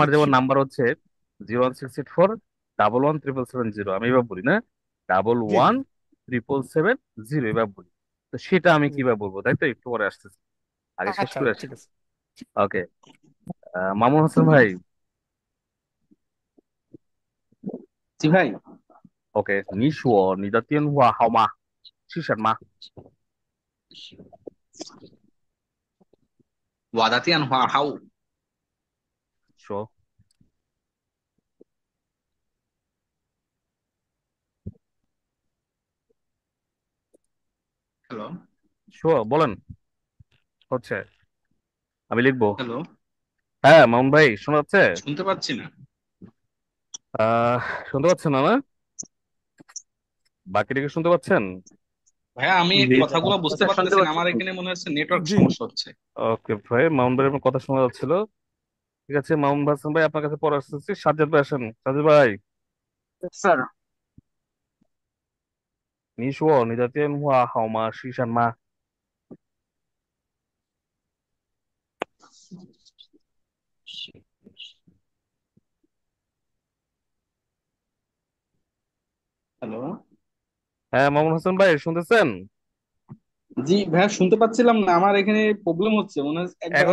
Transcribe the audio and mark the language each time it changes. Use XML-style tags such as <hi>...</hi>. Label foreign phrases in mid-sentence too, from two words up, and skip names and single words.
<bn>আমার যেমন নাম্বার হচ্ছে 01684 111770, আমি এবার বলি না, ডাবল জি জি ওয়ান 777 0, এবার বলি। তো সেটা আমি জি। কিভাবে বলবো, তাই তো? একটু পরে আসতেছি, আগে শেষ আচ্ছা করে আসি। ঠিক আছে। ওকে, মামুন হাসান ভাই, জি ভাই। ওকে,</bn> <zh>你说你的电话号码是什么？我的电话号说</zh> <bn>হ্যালো বলেন, হচ্ছে, আমি লিখবো। হ্যালো, হ্যাঁ মামুন ভাই, শোনা যাচ্ছে? শুনতে পাচ্ছি না আহ শুনতে পাচ্ছেন না? না, বাকিটা কি শুনতে পাচ্ছেন? ভাইয়া। আমি জি স্যার কথাগুলো বুঝতে স্যার শুনতে পারতেছি না, পাচ্ছি। আমার এখানে মনে হচ্ছে নেটওয়ার্ক জি সমস্যা হচ্ছে। ওকে ভাই, মামুন ভাই আপনার কথা শোনা যাচ্ছিল। ঠিক আছে, মামুন হাসান ভাই আপনার কাছে পরে আসতেছি। সাজ্জাদ ভাই আসেন, সাজ্জাদ ভাই। স্যার</bn> <zh>你说你的电话号码是什么</zh> <bn>হ্যালো। হ্যাঁ, মামুন হাসান ভাই শুনতেছেন? জি ভাইয়া, শুনতে পাচ্ছিলাম না, আমার এখানে প্রবলেম হচ্ছে মনে হচ্ছে একবার।</bn>